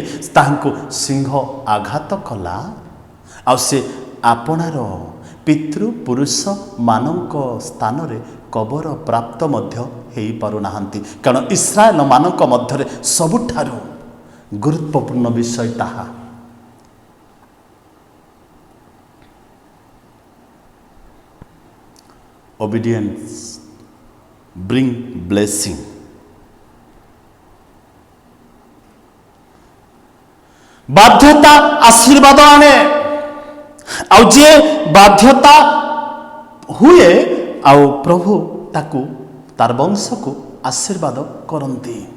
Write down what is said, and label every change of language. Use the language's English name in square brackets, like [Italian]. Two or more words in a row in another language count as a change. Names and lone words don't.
[Odia] ତାହାଙ୍କୁ ସିଂହ ଆଘାତ କଲା, ଆଉ ସେ ଆପଣାର ପିତୃପୁରୁଷମାନଙ୍କ ସ୍ଥାନରେ କବର ପ୍ରାପ୍ତ ମଧ୍ୟ ହୋଇପାରୁନାହାନ୍ତି। କାରଣ ଇସ୍ରାଏଲ ମାନଙ୍କ ମଧ୍ୟରେ ସବୁଠାରୁ ଗୁରୁତ୍ୱପୂର୍ଣ୍ଣ ବିଷୟ ତାହା। [English] Obedience bring blessing. [Odia] ବାଧ୍ୟତା ଆଶୀର୍ବାଦ ଆଣେ, ଆଉ ଯିଏ ବାଧ୍ୟତା ହୁଏ ଆଉ ପ୍ରଭୁ ତାକୁ ତାର ବଂଶକୁ ଆଶୀର୍ବାଦ କରନ୍ତି।